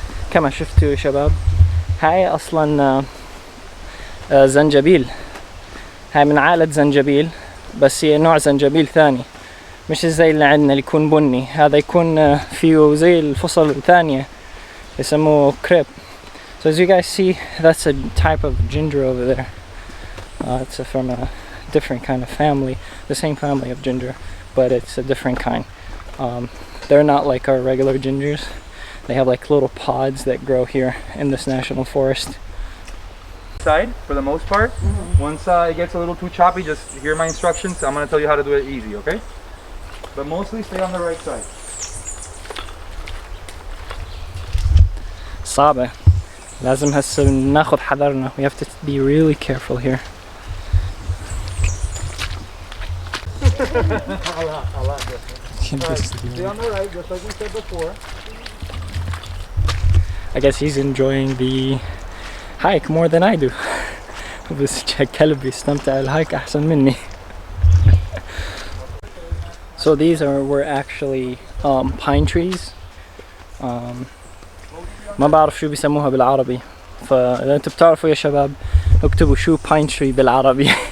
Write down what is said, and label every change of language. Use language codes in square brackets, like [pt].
[ar] كما شفتوا يا شباب، هاي اصلا زنجبيل، هاي من عائلة زنجبيل، بس هي نوع زنجبيل ثاني، مش زي اللي عندنا اللي يكون بني. هذا يكون فيه زي الفصل الثانية يسموه كريب. [en] So as you guys see, that's a type of ginger over there. It's from a different kind of family, the same family of ginger, but it's a different kind. They're not like our regular gingers. They have like little pods that grow here in this national forest. Side for the most part. Once it gets a little too choppy, just hear my instructions. I'm going to tell you how to do it easy, okay? But mostly stay on the right side. [ar] صعبة. لازم هسه ناخذ حذرنا. [en] We have to be really careful here. a lot different. Stay on the right, just like we said before. I guess he's enjoying the hike more than I do. [ar] بس كلب يستمتع الهايك أحسن مني. [en] So these were actually pine trees. [ar] ما بعرف شو بيسموها بالعربي، فإذا أنتم بتعرفوا يا شباب اكتبوا شو pine tree بالعربي.